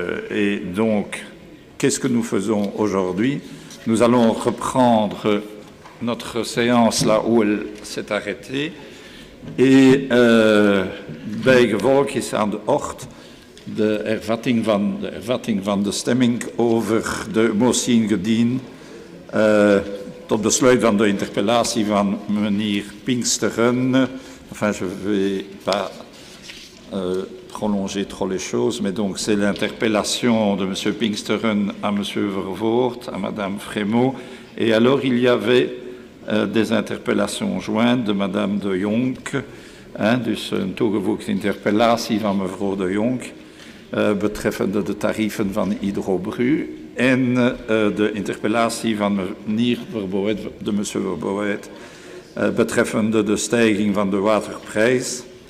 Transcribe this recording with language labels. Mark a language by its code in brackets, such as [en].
[fr] Et donc, qu'est-ce que nous faisons aujourd'hui? Nous allons reprendre notre séance là où elle s'est arrêtée. [nl] Et bijgevolg is aan de orde de hervatting van de stemming over de motie ingediend tot besluit van de interpellatie van meneer Pinksteren. [fr] Enfin, je ne vais pas prolonger trop les choses, mais donc c'est l'interpellation de M. Pinksteren à M. Vervoort, à Mme Frémaux, et alors il y avait des interpellations jointes de Mme de Jonk, [nl] dus een toegevoegde interpellatie van mevrouw de Jonk betreffende de tarieven van Hydrobru en de interpellatie van meneer Verboet, de monsieur Verboet, betreffende de stijging van de waterprijs.